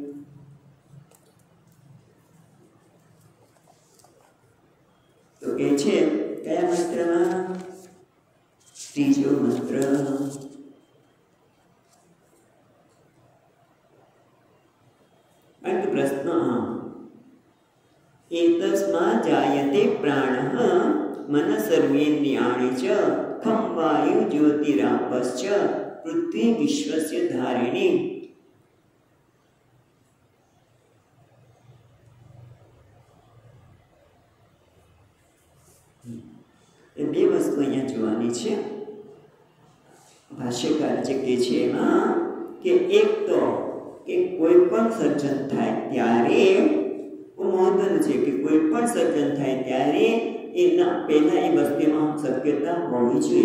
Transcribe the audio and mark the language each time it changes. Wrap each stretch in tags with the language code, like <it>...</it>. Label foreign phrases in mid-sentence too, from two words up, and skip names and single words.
<gu>તો કે છે કયા મંત્રમાં? ત્રીજો મંત્ર. કારણ કે</gu> <sa>एतस्मात् जायते प्राणः मनः सर्वेन्द्रियाणि च खं वायु ज्योतिरापश्च पृथ्वी विश्वस्य धारिणी।</sa> <gu>બે વસ્તુ અહીંયા જોવાની છે। ભાષ્યકાર જે કહે છે એમાં કે એક તો કે કોઈ પણ સર્જન થાય ત્યારે મહત્વનું છે કે કોઈ પણ સર્જન થાય ત્યારે એના પહેલા એ વસ્તુમાં શક્યતા હોવી જોઈએ।</gu>